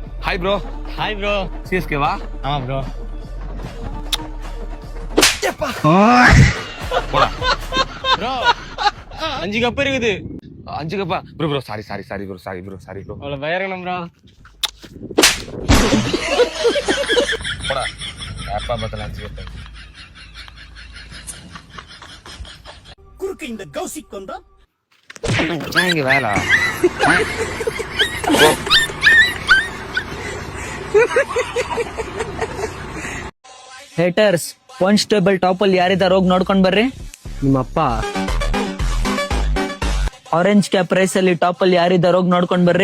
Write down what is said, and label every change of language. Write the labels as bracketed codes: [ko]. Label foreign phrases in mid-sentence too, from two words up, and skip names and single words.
[en] hi bro. hi bro. [ta] CSK வா? ஆமா ப்ரோ. போடா. ப்ரோ 5 கப் இருக்குது. 5 கப்பா? [en] bro sorry bro. [ta] அவ்வளோ பயங்கரம் ப்ரோ. போடா. அப்பா பத்தல 5 கப்பா. குறுக்கு இந்த கௌசிக் வந்தா இங்க வேலை. [en] haters constable top [kn] ಅಲ್ಲಿ ಯಾರಿದ್ದಾರೆ ಹೋಗಿ ನೋಡ್ಕೊಂಡ್ ಬರ್ರಿ. ನಿಮ್ಮಪ್ಪ. [en] orange cap rise [kn] ಅಲ್ಲಿ ಟಾಪ್ ಅಲ್ಲಿ ಯಾರಿದ್ದಾರೆ ಹೋಗಿ ನೋಡ್ಕೊಂಡ್ ಬರ್ರಿ.